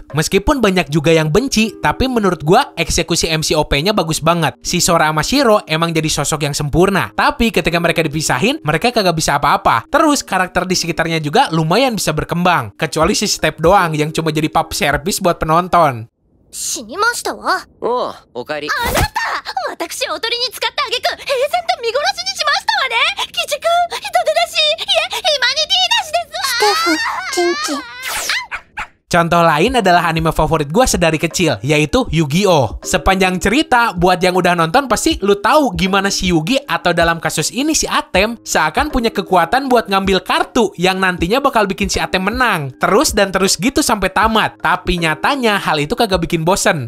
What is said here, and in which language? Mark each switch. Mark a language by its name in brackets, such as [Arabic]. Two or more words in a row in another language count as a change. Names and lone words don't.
[Indonesian] Meskipun banyak juga yang benci, tapi menurut gua eksekusi MC OP-nya bagus banget. Si Sora sama Shiro emang jadi sosok yang sempurna. Tapi ketika mereka dipisahin, mereka kagak bisa apa-apa. Terus karakter di sekitarnya juga lumayan bisa berkembang. Kecuali si Step doang yang cuma jadi [English] pub service [Indonesian] buat penonton. [Japanese] 死にましたわ。おう、おかえり。あなた、私をおとりに使った挙句、平然と見殺しにしましたわね。鬼畜、人手なし、いえ、ヒュマニティなしですわ。ステフ、チンチン。 [Indonesian] Contoh lain adalah anime favorit gue sedari kecil, yaitu Yu-Gi-Oh! Sepanjang cerita, buat yang udah nonton pasti lu tahu gimana si Yugi atau dalam kasus ini si Atem seakan punya kekuatan buat ngambil kartu yang nantinya bakal bikin si Atem menang. Terus dan terus gitu sampai tamat. Tapi nyatanya hal itu kagak bikin bosen.